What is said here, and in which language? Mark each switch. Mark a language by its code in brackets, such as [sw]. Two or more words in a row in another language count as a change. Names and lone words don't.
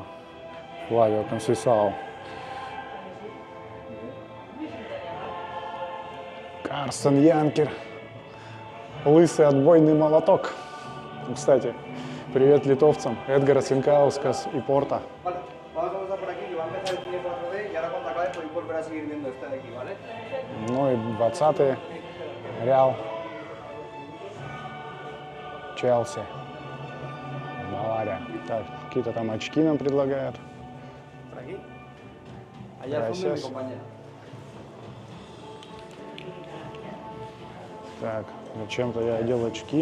[ru] Флавио Консейсао. Карсен Янкер. Лысый отбойный молоток. Кстати, привет литовцам. Эдгара Свинкаускас и Порта. [es] Vale, vamos a empezar por aquí, que va a empezar el cine 4D y ahora cuando acabe podéis volver a seguir viendo este de aquí, ¿vale? [ru] Ну и 20-е. Реал. Челси. Бавария. Так, какие-то там очки нам предлагают. [es] Por aquí. Allá al fondo mi Gracias. compañero. [ru] Так, зачем-то я одел очки.